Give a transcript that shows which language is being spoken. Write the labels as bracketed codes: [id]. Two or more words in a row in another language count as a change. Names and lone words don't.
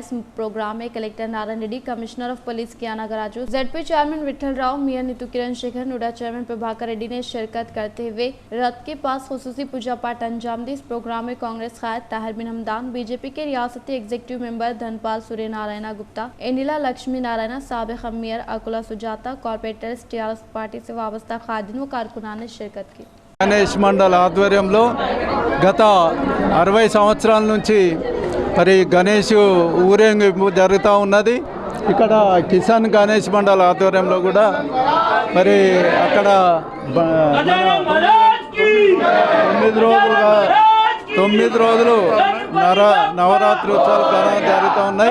[ur] اس پروگرام میں کلکٹر نارائن ریڈی، [en] Commissioner of Police [ur] کیانا گراجو، ZP چیئرمین وٹھل راؤ، میئر نیتو کرن شیکھر، نوڈا چیئرمین پربھاکر ریڈی نے شرکت کرتے ہوئے رتھ کے پاس خصوصی پوجا پاٹ انجام دی۔ اس پروگرام میں کانگریس قائد طاہر بن حمدان، BJP کے ریاستی [en] executive member [ur] دھنپال سوریہ نارائنا گپتا، انیلا لکشمی نارائنا، سابق میئر اکولا سجاتا، کارپوریٹرز، TRS پارٹی سے وابستہ قائدین و کارکنان نے شرکت کی۔ [te] గణేష్ మండల్ ఆధ్వర్యంలో గత 60 సంవత్సరాల నుంచి మరి గణేష్ ఊరేగింపు జరుగుతూ ఉన్నది। ఇక్కడ కిసాన్ గణేష్ మండల్ ఆధ్వర్యంలో కూడా మరి అక్కడ 9 రోజులు నవరాత్రి ఉత్సవాలు ఘనంగా జరుగుతూ ఉన్నాయి।